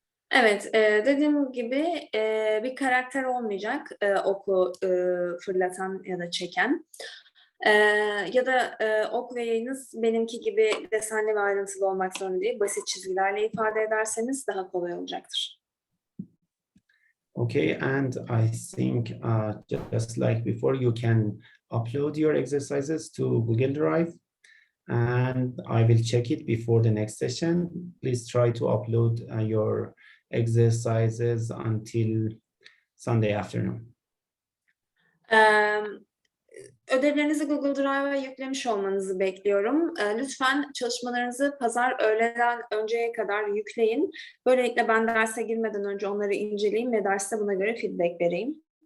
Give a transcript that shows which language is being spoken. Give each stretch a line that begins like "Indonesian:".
Turkish: Evet, dediğim gibi bir karakter olmayacak oku fırlatan ya da çeken. Ya da ok ve yayınız benimki gibi desenli ve ayrıntılı olmak zorunda değil. Basit çizgilerle ifade ederseniz daha kolay olacaktır.
English: Okay, and I think just like before, you can upload your exercises to Google Drive, and I will check it before the next session. Please try to upload your exercises until Sunday afternoon.
Turkish: Ödevlerinizi Google Drive'a yüklemiş olmanızı bekliyorum. Lütfen çalışmalarınızı pazar öğleden önceye kadar yükleyin. Böylelikle ben derse girmeden önce onları inceleyeyim ve derste buna göre feedback vereyim.